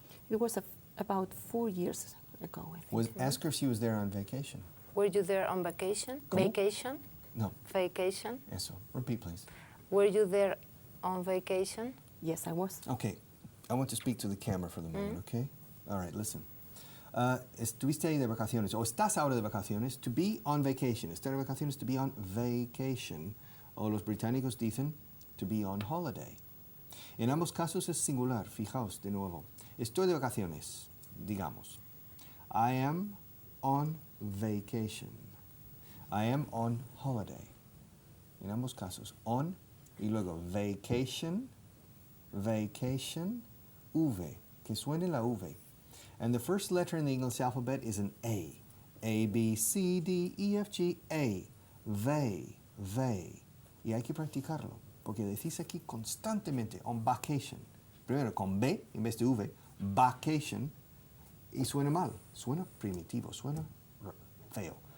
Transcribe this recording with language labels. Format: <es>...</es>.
<en>It was about 4 years ago, I think. Ask her if she was there on vacation. Were you there on vacation?</en> <es>¿Cómo?</es> <en>Vacation? No. Vacation?</en> <es>Eso.</es> <en>Repeat, please. Were you there on vacation? Yes, I was. Okay. I want to speak to the camera for the moment, okay? All right, listen.</en> <es>¿Estuviste ahí de vacaciones o estás ahora de vacaciones?</es> <en>To be on vacation.</en> <es>Estar de vacaciones,</es> <en>to be on vacation.</en> <es>O los británicos dicen</es> <en>to be on holiday.</en> <es>En ambos casos es singular. Fijaos de nuevo. Estoy de vacaciones, digamos.</es> <en>I am on vacation. I am on holiday.</en> <es>En ambos casos, on y luego vacation, vacation, V, que suene la V.</es> <en>And the first letter in the English alphabet is an A. A, B, C, D, E, F, G, A. Ve.</en> <es>Y hay que practicarlo, porque decís aquí constantemente on vacation. Primero con B en vez de V, vacation, y suena mal, suena primitivo, suena feo.</es>